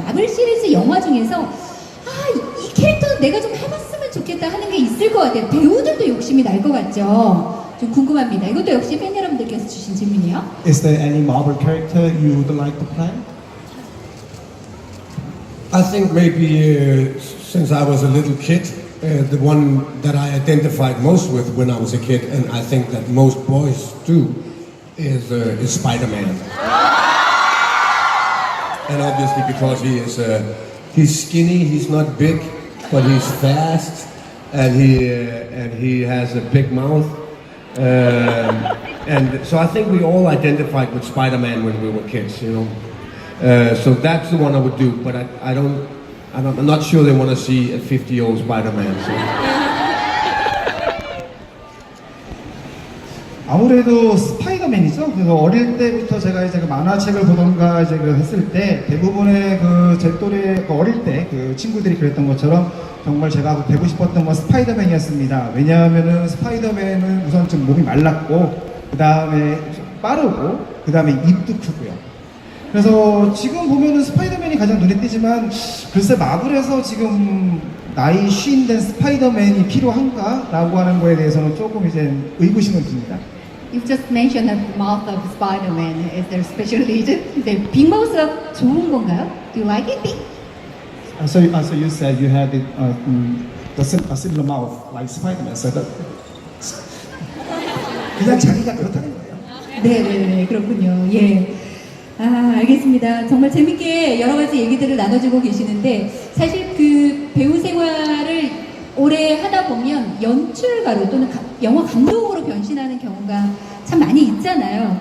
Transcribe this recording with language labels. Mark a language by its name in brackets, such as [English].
[Korean] 마블 시리즈 영화 중에서 이 캐릭터는 내가 좀 해봤으면 좋겠다 하는 게 있을 것 같아요. 배우들도 욕심이 날 것 같죠. 좀 궁금합니다. 이것도 역시 팬 여러분들께서 주신 질문이에요. [English] Is there any Marvel character you would like to play? I think maybe since I was a little kid, the one that I identified most with when I was a kid, and I think that most boys do, is Spider-Man. And obviously because he's skinny, he's not big, but he's fast, and he has a big mouth. And so I think we all identified with Spider-Man when we were kids, you know. So that's the one I would do, but I'm not sure they want to see a 50-year-old Spider-Man. So. [Korean] 아무래도 스파이더맨이죠. 그래서 어릴 때부터 제가 이제 그 만화책을 보던가 이제 그 했을 때 대부분의 그 제 또래 어릴 때 그 친구들이 그랬던 것처럼 정말 제가 되고 싶었던 건 스파이더맨이었습니다. 왜냐하면은 스파이더맨은 우선 좀 몸이 말랐고 그 다음에 빠르고 그 다음에 입도 크고요. 그래서 지금 보면은 스파이더맨이 가장 눈에 띄지만 글쎄 마블에서 지금 나이 50 된 스파이더맨이 필요한가라고 하는 거에 대해서는 조금 이제 의구심을 듭니다. [English] You just mentioned the mouth of Spider-Man. Is there special reason? [Korean] 네, 빅마우스가 좋은 건가요? [English] Do you like it? Big? So you said you had a similar mouth like Spider-Man. So that [Korean] 그냥 자기가 그렇다는 거예요. 네, 그렇군요. 예. 아, 알겠습니다. 정말 재밌게 여러 가지 얘기들을 나눠주고 계시는데, 사실 그 배우 생활을 오래 하다 보면 연출가로 또는 영화 감독으로 변신하는 경우가 참 많이 있잖아요.